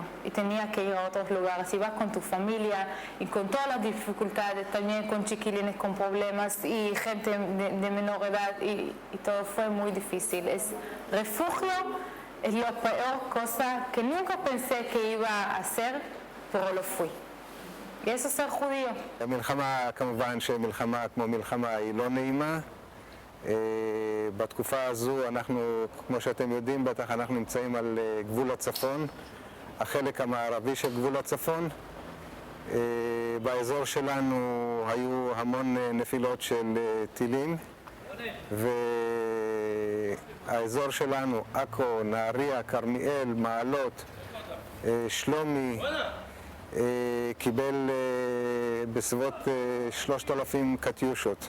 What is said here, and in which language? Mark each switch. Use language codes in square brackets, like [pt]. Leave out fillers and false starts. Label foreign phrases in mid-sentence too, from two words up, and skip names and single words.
[es] Y tenía que ir a otros lugares. Y vas con tu familia y con todas las dificultades, también con chiquilines con problemas y gente de menor edad y todo fue muy difícil. Es refugio. Es la peor cosa que nunca pensé que iba a hacer, pero lo fui. Y eso es ser judío. [he] המלחמה, כמובן שמלחמה כמו מלחמה היא לא נעימה. בתקופה הזו אנחנו, כמו שאתם יודעים, בטח אנחנו נמצאים על גבול הצפון, החלק המערבי של גבול הצפון. באזור שלנו היו המון נפילות של טילים, האזור שלנו, עכו, נהריה, כרמיאל, מעלות, שלומי, קיבל בסביבות 3,000 קטיושות.